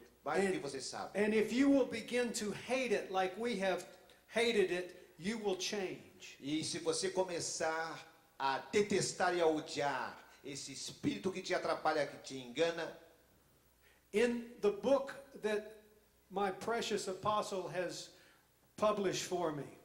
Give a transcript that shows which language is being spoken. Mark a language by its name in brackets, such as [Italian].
[Portuguese] mais do que você sabe. [English] And if you will begin to hate it like we have hated it, you will change. [Portuguese] E se você começar a detestar e a odiar esse espírito que te atrapalha, que te engana, [English] In the book that my precious apostle has published for me,